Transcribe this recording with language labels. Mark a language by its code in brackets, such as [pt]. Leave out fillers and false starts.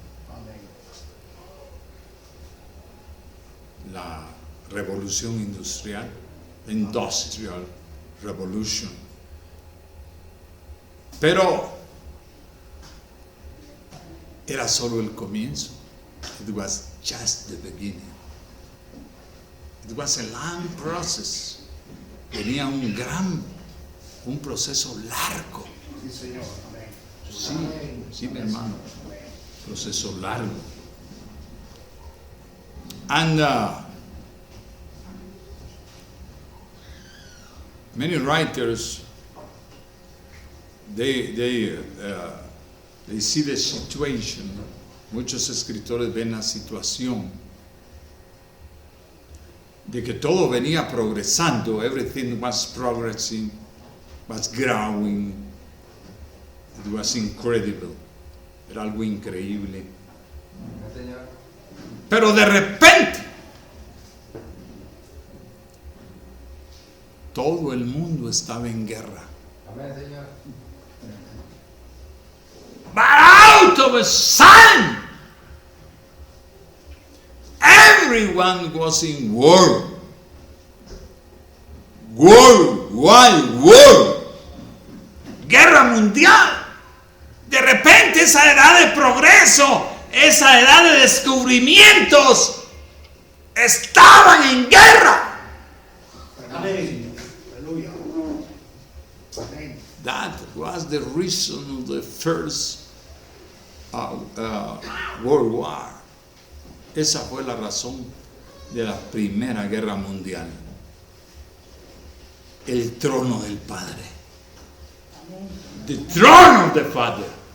[es] Amén. la revolución industrial, [en] the industrial revolution. [es] Pero era solo el comienzo. [en] It was just the beginning. It was a long process. [es] Tenía un proceso largo. Sí, Señor. Amén. Sí, mi hermano. Proceso largo. [en] And many writers, they see the situation. [es] Muchos escritores ven la situación de que todo venía progresando. [en] Everything was progressing, was growing. It was incredible. [es] Era algo increíble. Pero de repente, todo el mundo estaba en guerra. Amén, Señor. [en] But out of a sudden, everyone was in war. [es] War. Guerra mundial. De repente esa edad de progreso, esa edad de descubrimientos, estaban en guerra. Amén. Aleluya. Amén. [en] That was the reason of the first World War. [es] Esa fue la razón de la Primera Guerra Mundial. El trono del Padre. [en] The throne of the Father.